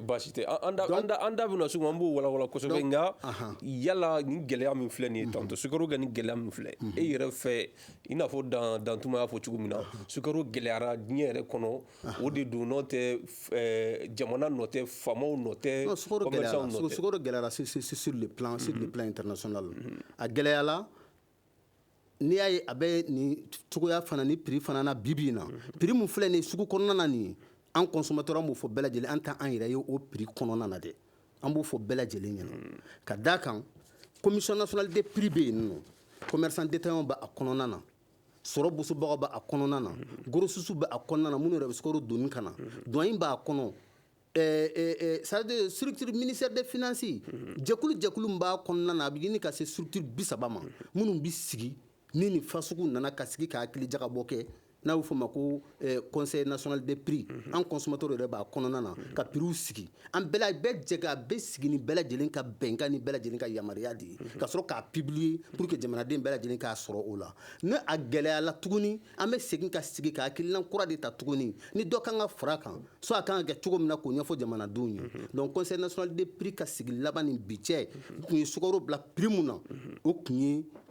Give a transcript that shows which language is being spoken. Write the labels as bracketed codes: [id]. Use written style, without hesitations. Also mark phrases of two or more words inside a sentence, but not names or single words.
[bm] baasi tɛ an da bɛna sugu an b'o walawala kosɛbɛ nka yala ni gɛlɛya min filɛ nin ye tantɔ sukaro ka ni gɛlɛya min filɛ e yɛrɛ fɛ i n'a fɔ dantuma y'a fɔ cogo min na sukaro gɛlɛyara diɲɛ yɛrɛ kɔnɔ o de don n'o tɛ jamana nɔ tɛ faamaw nɔ tɛ commerçants nɔ tɛ sukaro gɛlɛyara [fr] sur le plan international [bm] a gɛlɛyala n'i y'a ye a bɛ nin cogoya fana ni prix fana na bibi in na prix mun filɛ nin sugu kɔnɔna na nin an consommateur an b'o fɔ bɛɛ lajɛlen an t'an yɛrɛ ye o prix kɔnɔna na dɛ an b'o fɔ bɛɛ lajɛlen ɲɛna ka d'a kan [fr] commission nationale des prix [bm] bɛ yen nɔ [fr] commerçant détaillant [bm] bɛ a kɔnɔna na sɔrɔ busubagaw bɛ a kɔnɔna na grossistes bɛ a kɔnɔna na minnu yɛrɛ bɛ sukaro donni ka na douane b'a kɔnɔ [fr] c'est-à-dire structure ministère des finances [bm] jɛkulu min b'a kɔnɔna na a bɛ ɲini ka se structure 30 ma minnu bɛ sigi ni nin fasugu nana ka sigi ka hakili jagabɔ kɛ n'a y'o fɔ ma ko [fr] conseil national des prix [bm] an consommateur yɛrɛ b'a kɔnɔna na ka prix sigi an bɛɛ jɛ ka bɛɛ sigi ni bɛɛ lajɛlen ka bɛnkan ni bɛɛ lajɛlen ka yamaruya de ye ka sɔrɔ k'a publier [fr] pour que [bm] jamanaden bɛɛ lajɛlen k'a sɔrɔ o la ne a gɛlɛyala tuguni an bɛ segin ka sigi ka hakilina kura de ta tuguni ni dɔ kan ka fara kan so a kan ka kɛ cogo min na k'o ɲɛfɔ jamanadenw ye [fr] donc conseil national des prix [bm] ka sigi laban ni bi cɛ tun ye sukaro bila prix mun na o tun ye